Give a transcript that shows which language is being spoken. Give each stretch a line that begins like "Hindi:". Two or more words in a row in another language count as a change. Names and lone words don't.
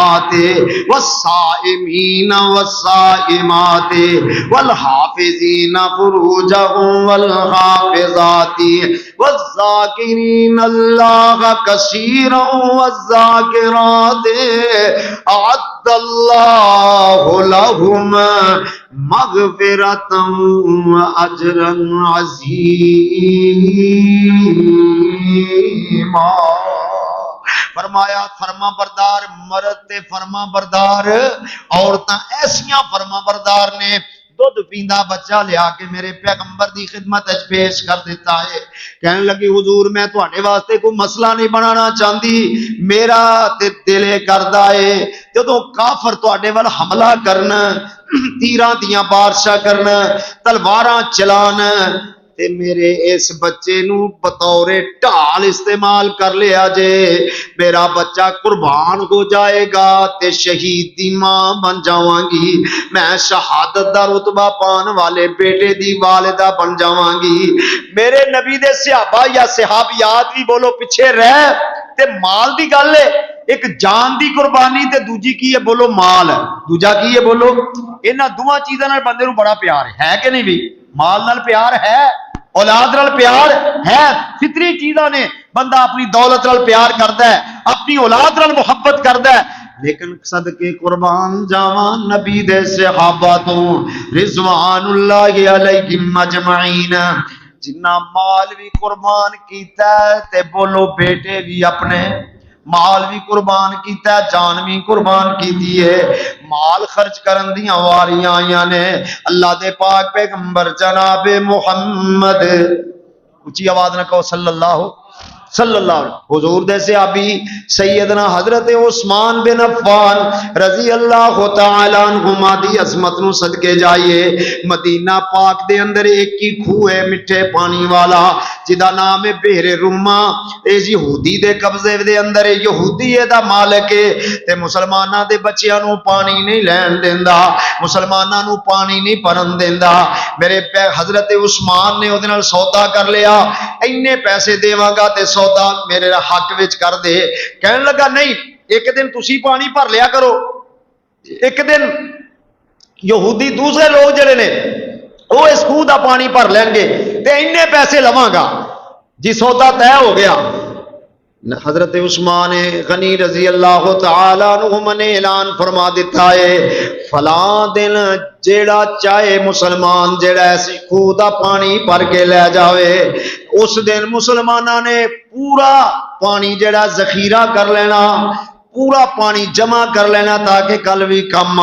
Arabic: والصائمین والصائمات والحافظین فروجهم والحافظات والذاکرین اللہ کثیرا والذاکرات اعد اللہ لهم مغفرتا واجرا
Punjabi: عظیما فرمایا فرما بردار مرد تے فرما بردار عورتاں ایسیاں فرما بردار نے دودھ پیندا بچہ لیا کے میرے پیغمبر دی خدمت اچ پیش کر دیتا ہے کہنے لگی حضور میں تواڈے واسطے کوئی مسئلہ نہیں بنانا چاہندی میرا تے دل کردا ہے جدوں کافر تواڈے ول حملہ کرنا تیراں دیاں بارشاں کرنا تلواراں چلان تے میرے اس بچے نو بطور ڈھال استعمال کر لیا جے میرا بچہ قربان ہو جائے گا تے شہید دی ماں بن جاواں گی میں شہادت دا رتبہ پان والے بیٹے دی والدہ بن جاواں گی میرے نبی دے صحابہ یا صحابیات بھی بولو پیچھے رہ تے مال دی گل ہے ایک جان دی قربانی تے دوجی کی ہے بولو مال دوجا کی ہے بولو انہاں دوواں چیزاں نال بندے نو بڑا پیار ہے کہ نہیں بھی مال نال پیار ہے اولاد نال پیار ہے فطری چیزاں نے بندہ اپنی دولت نال پیار کردا ہے اپنی اولاد نال محبت کردا ہے لیکن صدقے قربان جاواں نبی دے صحابہ تو
Arabic: رضوان اللہ علیہم اجمعین
Punjabi: جنہ مال بھی قربان کیتا ہے تے بولو بیٹے بھی اپنے مال بھی قربان کیتا ہے جان بھی قربان کیتی ہے مال خرچ کرن دیاں واریاں آئیاں نے اللہ دے پاک پیغمبر جناب محمد اونچی آواز نہ کہو
Arabic: صلی اللہ علیہ
Punjabi: حضور دے صحابی سیدنا حضرت عثمان بن عفان
Arabic: رضی اللہ تعالی عنہما
Punjabi: دی عظمت نو صدقے جائیے مدینہ پاک دے اندر ایک ہی کھوہ ہے مٹھے پانی والا جدا نام ہے بحر رما اس یہودی دے قبضے دے اندر یہودی دا مالک ہے تے مسلماناں دے بچیاں نو پانی نہیں لین دیندا مسلماناں نو پانی نہیں پرن دیندا میرے حضرت عثمان نے اودے نال سودا کر لیا اینے پیسے دیواں گا تے سودا میرے حق وچ کر دے کہنے لگا نہیں ایک دن تسی پانی بھر لیا کرو ایک دن یہودی دوسرے لوگ جڑے نے وہ اس خوہ دا پانی بھر لیں گے تے اینے پیسے لواں گا جی سودا طے ہو گیا حضرت عثمان غنی
Arabic: رضی اللہ تعالی عنہ
Punjabi: نے اعلان فرما دیتا ہے فلاں دن جیڑا چاہے مسلمان جیڑا ایسی خوہ دا پانی بھر کے لے جاوے اس دن مسلمانہ نے پورا پانی جیڑا ذخیرہ کر لینا پورا پانی جمع کر لینا تاکہ کل بھی کم